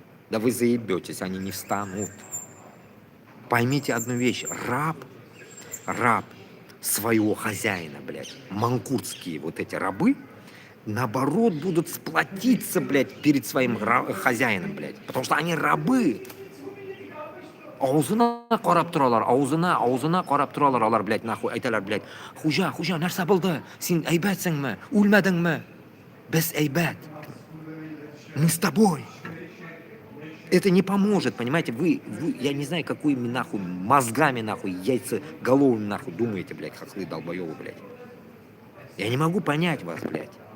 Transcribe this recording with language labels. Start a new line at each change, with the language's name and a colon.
Russian: Да вы заебетесь, они не встанут. Поймите одну вещь, раб своего хозяина, блядь, манкуртские вот эти рабы, наоборот, будут сплотиться, блядь, перед своим хозяином, блядь, потому что они рабы.
Tatar: Аузына қарап тұралар, аузына қарап тұралар, алар,
Russian: блядь, нахуй,
Tatar: айталар,
Russian: блядь,
Tatar: хужа, нәрсе болды, сен әйбәтсіңме, өлмәдіңме? Без әйбәт.
Russian: Мы с тобой. Это не поможет, понимаете, вы, я не знаю, какими, нахуй, мозгами, нахуй, яйцеголовыми, нахуй, думаете, блядь, хохлы долбоёбы, блядь. Я не могу понять вас, блядь.